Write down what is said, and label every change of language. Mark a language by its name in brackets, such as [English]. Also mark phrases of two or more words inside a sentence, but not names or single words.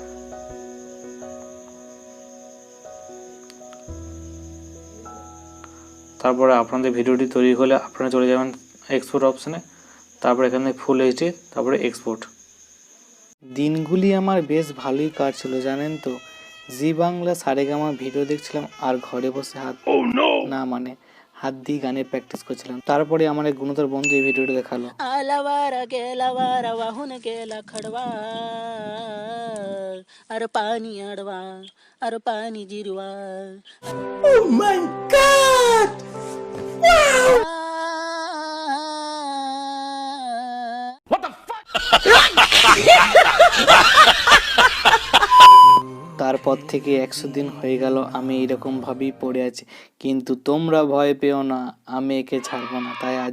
[Bangla] তারপরে আপনাদের ভিডিওটি তৈরি হলে আপনারা চলে যাবেন [English] export option, [Bangla] তারপরে এখানে [English] full HD, [Bangla] তারপরে এক্সপোর্ট। দিনগুলি আমার বেশ ভালোই কাটছিল জানেন তো। জি বাংলা সারেগামা ভিডিও দেখছিলাম আর ঘরে বসে হাত দিয়ে গানের প্র্যাকটিস করছিলাম। তারপরে আমার এক গুণধর বন্ধু এই ভিডিওটা দেখালো। [Marathi] आलावारा गेलावारा वाहून गेला खडवा अरे पाणी अडवा अरे पाणी जिरवा [Bangla] তারপর থেকে 100 দিন হয়ে গেল আমি এইরকম ভাবেই পড়ে আছি, কিন্তু তোমরা ভয় পেও না, আমি একে ছাড়বো না।